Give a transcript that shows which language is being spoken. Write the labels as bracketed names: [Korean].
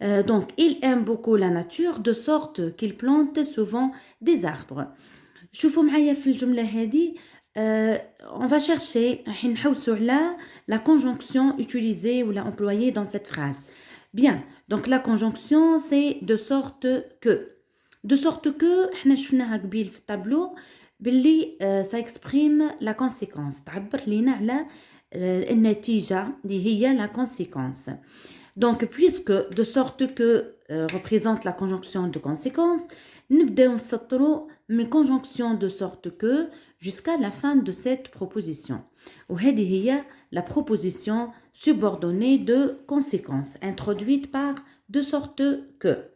[French] Donc, il aime beaucoup la nature de sorte qu'il plante souvent des arbres. [Arabic] شوفوا معايا في الجملة هذه [French] on va chercher [Arabic] نحوسوا على [French] la conjonction utilisée ou la employée dans cette phrase. Bien, donc la conjonction c'est de sorte que. De sorte que [Arabic] احنا شفناها قبيل في التابلو باللي [French] ça exprime la conséquence، [Arabic] تعبر لينا على النتيجة اللي هي [French] la conséquence. Donc, puisque de sorte que représente la conjonction de conséquence, [Arabic] نبداو نسطروا من [French] conjonction de sorte que jusqu'à la fin de cette proposition. [Arabic] وهذه هي [French] la proposition subordonnée de conséquence introduite par de sorte que.